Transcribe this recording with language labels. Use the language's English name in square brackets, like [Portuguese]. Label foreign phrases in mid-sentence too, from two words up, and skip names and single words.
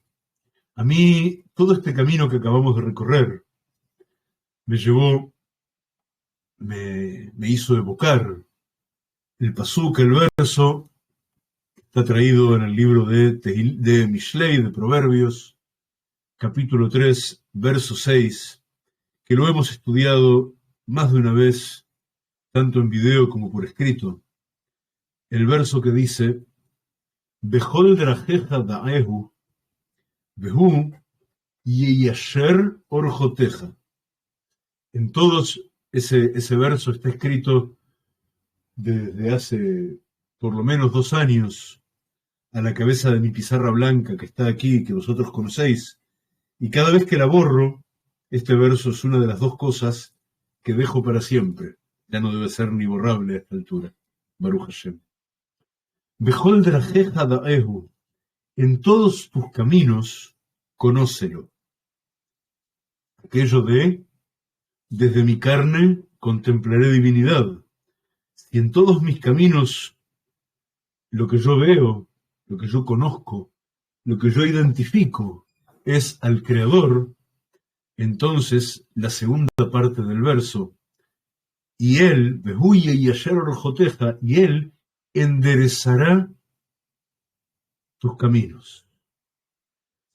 [Spanish] A mí, todo este camino que acabamos de recorrer me hizo evocar el pasuk, el verso, que está traído en el libro de Mishlei, de Proverbios, capítulo 3, verso 6, que lo hemos estudiado más de una vez, tanto en video como por escrito. El verso que dice, [Hebrew] בכל דרכיך דעהו והוא יישר ארחתיך. [Spanish] En todos, ese verso está escrito desde hace por lo menos 2 años a la cabeza de mi pizarra blanca que está aquí, que vosotros conocéis, y cada vez que la borro, este verso es una de las 2 cosas que dejo para siempre. Ya no debe ser ni borrable a esta altura. [Hebrew] ברוך השם בכל דרכיך דעהו, [Spanish] en todos tus caminos, conócelo. Aquello de, desde mi carne contemplaré divinidad. Si en todos mis caminos lo que yo veo, lo que yo conozco, lo que yo identifico es al Creador, entonces la segunda parte del verso, y él, [Hebrew] והוא יישר ארחתיך, [Spanish] y él enderezará tus caminos.